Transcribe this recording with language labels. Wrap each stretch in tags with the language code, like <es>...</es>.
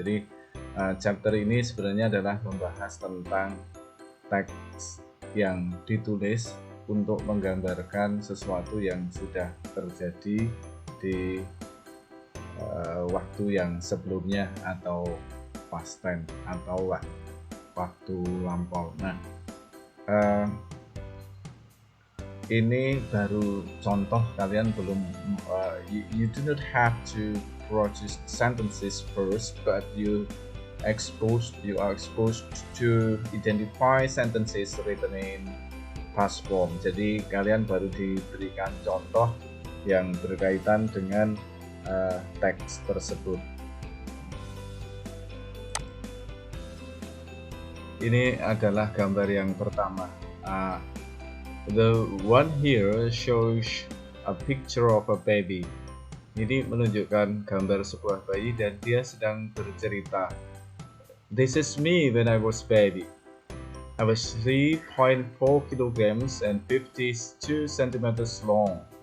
<id>Jadi chapter ini sebenarnya adalah membahas tentang teks yang ditulis untuk menggambarkan sesuatu yang sudah terjadi di waktu yang sebelumnya atau past tense atau waktu lampau. Nah, ini baru contoh, kalian belum</id> <en>you do not have to produce sentences first, but you are exposed to identify sentences written in past form.</en> <id>Jadi kalian baru diberikan contoh yang berkaitan dengan teks tersebut. Ini adalah gambar yang pertama.</id> <en>The one here shows a picture of a baby.</en> <id>Ini menunjukkan gambar sebuah bayi dan dia sedang bercerita.</id> <en>This is me when I was baby. I was 3.4 kilograms and 52 centimeters long.</en>